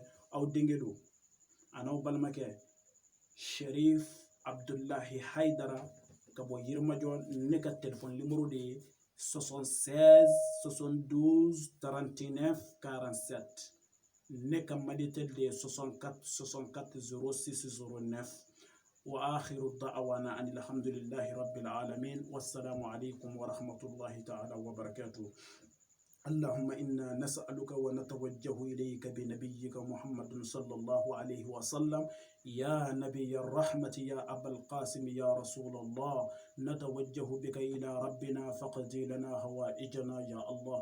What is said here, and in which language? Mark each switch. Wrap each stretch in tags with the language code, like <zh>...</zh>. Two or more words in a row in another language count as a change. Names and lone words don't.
<bm>Aw denkɛ don a n'aw balimakɛ Sharif Abdullahi Haidara ka bɔ Yirimajɔ. Ne ka</bm> <fr>téléphone numéro</fr> <bm>de ye 76 72 39 47. Ne ka Malitel de ye 64 64 06 09.</bm> <ar>وآخر دعوانا أن الحمد لله رب العالمين والسلام عليكم ورحمة الله تعالى وبركاته. اللهم إنا نسألك ونتوجه إليك بنبيك محمد صلى الله عليه وسلم يا نبي الرحمة يا أبا القاسم يا رسول الله نتوجه بك إلى ربنا فقضي لنا هوائجنا يا الله.</ar>